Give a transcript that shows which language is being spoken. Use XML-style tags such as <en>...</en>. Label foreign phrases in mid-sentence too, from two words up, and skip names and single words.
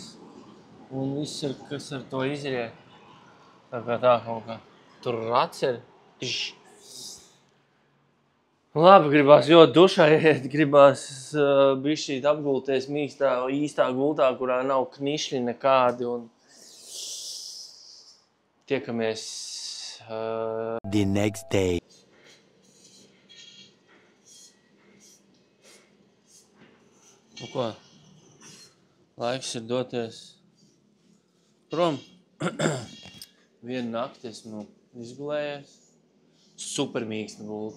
<lv>Un viss, kas ar to izriet. Tā kā tā kaut kā. Tur atcer. Labi, gribās ļoti dušā iet, gribās bišķīt apgulties mīkstā, īstā gultā, kurā nav knišļi nekādi. Un tiekamies</lv> <en>the next day.</en> <lv>Nu ko, laiks ir doties prom. Vienu nakti esmu izgulējies. Super mīksta gulta.</lv>